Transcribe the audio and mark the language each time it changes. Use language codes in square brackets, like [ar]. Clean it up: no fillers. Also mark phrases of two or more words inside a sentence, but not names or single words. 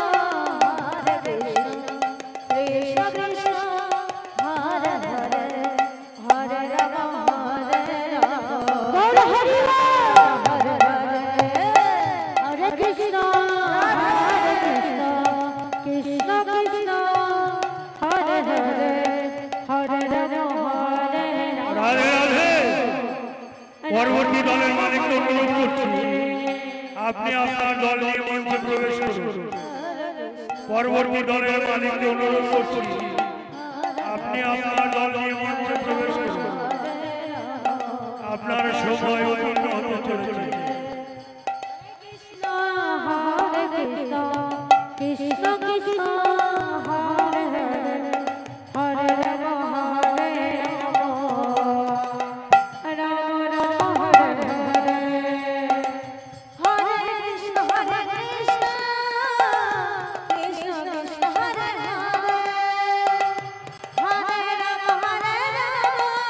[sa] Krishna Krishna Hare Hare Hare Rama Hare Rama Hare Hare Hare Krishna Krishna Krishna Hare Hare Hare Rama Hare Rama [bn] রাধে রাধে পরবর্তী দলের মালিককে অনুরোধ করছি আপনি আপনার দল নিয়ে মঞ্চে প্রবেশ করুন পরবর্তী দলের মালিককে অনুরোধ করছি আপনি আপনার দল নিয়ে মঞ্চে প্রবেশ করুন আপনার সময় অপূর্ণ হতে চলেছে [sa] Hare Krishna Krishna Krishna Hare Hare Hare Rama Hare Rama Rama Rama Hare Hare Hare Krishna Krishna Krishna Hare Hare Hare Rama Hare Rama